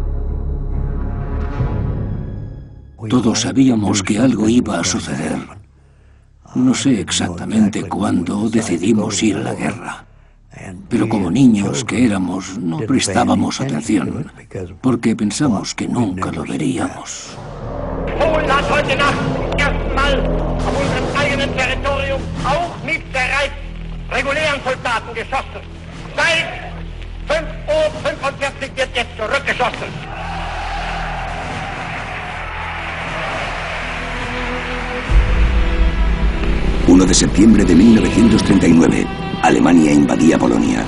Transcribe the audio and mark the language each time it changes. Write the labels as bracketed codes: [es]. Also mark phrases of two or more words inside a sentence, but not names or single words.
[es] Todos sabíamos que algo iba a suceder. No sé exactamente cuándo decidimos ir a la guerra. Pero como niños que éramos, no prestábamos atención, porque pensamos que nunca lo veríamos. [de] Polen hat heute Nacht zum ersten Mal auf unserem eigenen Territorium, auch mit der regulären Soldaten geschossen. Seit 5:45 Uhr wird jetzt zurückgeschossen. [es] ...1 de septiembre de 1939, Alemania invadía Polonia.